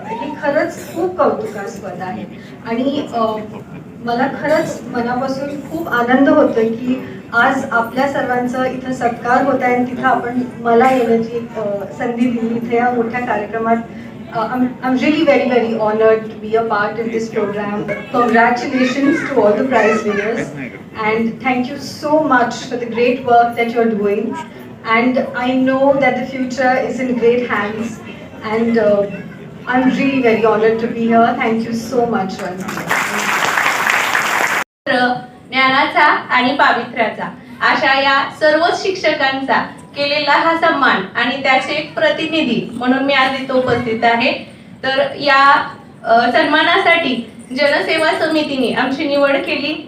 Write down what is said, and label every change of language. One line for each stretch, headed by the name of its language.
Marathi: हे खरंच खूप कौतुकास्पद आहे. आणि मला खरंच मनापासून खूप आनंद होतोय की आज आपल्या सर्वांचं इथं सत्कार होत आहे आणि तिथं आपण मला येण्याची संधी दिली इथे या मोठ्या कार्यक्रमात.
English: I'm really very honored to be a part in this program. Congratulations to all the prize winners, and thank you so much for the great work that you're doing. And I know that the future is in great hands, and I'm really very honored to be here. Thank you so much once again.
Marathi: ज्ञानाचा आणि पावित्र्याचा अशा या सर्व शिक्षकांचा केलेला हा सन्मान आणि त्याचे एक प्रतिनिधी म्हणून मी आज इथे उपस्थित आहे. तर या सन्मानासाठी जनसेवा समितीने आमची निवड केली.